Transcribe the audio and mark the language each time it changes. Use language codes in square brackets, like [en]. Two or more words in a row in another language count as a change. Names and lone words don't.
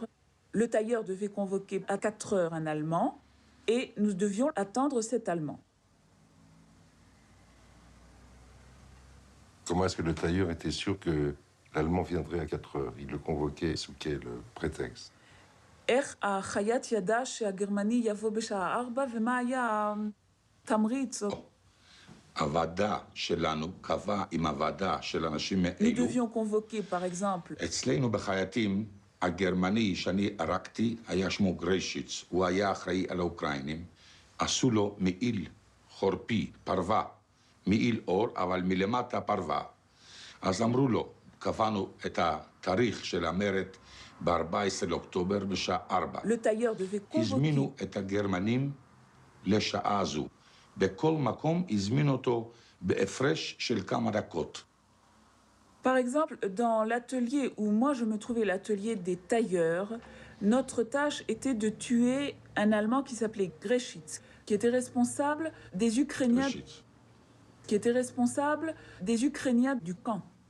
[fr] Le tailleur devait convoquer à 4 heures un Allemand et nous devions attendre cet Allemand. Comment est-ce que le tailleur était sûr que l'Allemand viendrait à 4 heures? Il le convoquait sous quel prétexte? [he] איך החייט ידע שהגרמני יבוא בשעה 4 ומה היה התמריץ? הוועדה שלנו קבעה עם הוועדה של אנשים [fr] Nous [he] מאלו. [fr] devions convoquer, par exemple, [he] אצלנו בחייטים, הגרמני שאני הרגתי היה שמו גריישיץ, הוא היה אחראי על האוקראינים. עשו לו מעיל חורפי, פרווה, מעיל אור, אבל מלמטה פרווה. אז אמרו לו, קבענו את התאריך של המרד ב-14 לאוקטובר בשעה 4. [fr] le tailleur devait convoquer. [he] הזמינו את הגרמנים לשעה הזו. בכל מקום הזמינו אותו בהפרש של כמה דקות. [fr] Par exemple, dans l'atelier où moi je me trouvais, l'atelier des tailleurs, notre tâche était de tuer un Allemand qui s'appelait Greschitz, qui était responsable des Ukrainiens, du camp.